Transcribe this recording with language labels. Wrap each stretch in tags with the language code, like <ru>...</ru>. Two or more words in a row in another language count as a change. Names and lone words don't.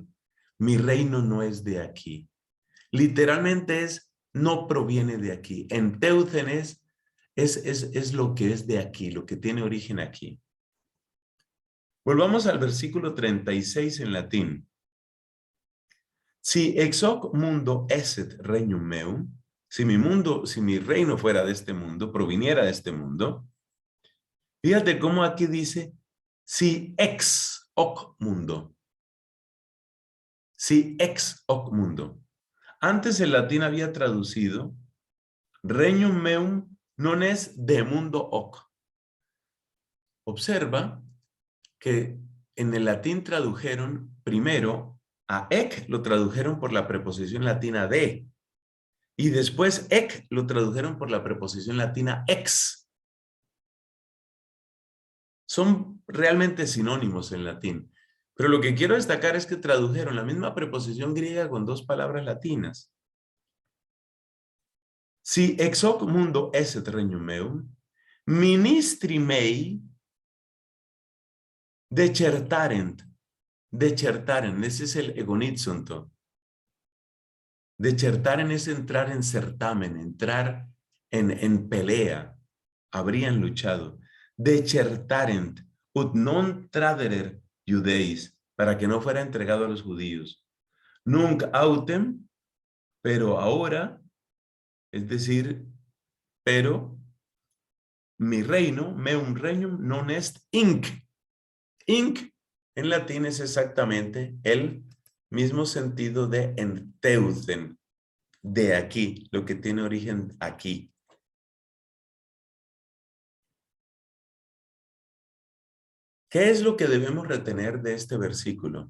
<es>Mi reino no es de aquí. Literalmente es, no proviene de aquí. Enteucen es lo que es de aquí, lo que tiene origen aquí. Volvamos al versículo 36 en latín.</es> <la>Si ex hoc mundo esset regnum meum,</la> <es>si mi reino fuera de este mundo, proviniera de este mundo, fíjate cómo aquí dice,</es> <la>si ex hoc mundo. Si ex hoc mundo.</la> <es>Antes el latín había traducido</es> <la>regnum meum non es de mundo hoc.</la> <es>Observa que en el latín tradujeron primero a ec, lo tradujeron por la preposición latina de, y después ec lo tradujeron por la preposición latina ex. Son realmente sinónimos en latín. Pero lo que quiero destacar es que tradujeron la misma preposición griega con dos palabras latinas.</es> <la>Si ex hoc mundo esset regnum meum, ministri mei decertarent. Decertaren,</la> <es>ese es el egonizonto. Decertaren es entrar en certamen, entrar en pelea. Habrían luchado.</es> <la>Decertarent, ut non traderer judeis,</la> <es>para que no fuera entregado a los judíos.</es> <la>Nunc autem,</la> <es>pero ahora, es decir, pero mi reino,</es> <la>meum regnum, non est inc.</la> <es>Inc en latín es exactamente el mismo sentido de enteucen, de aquí, lo que tiene origen aquí. ¿Qué es lo que debemos retener de este versículo?</es>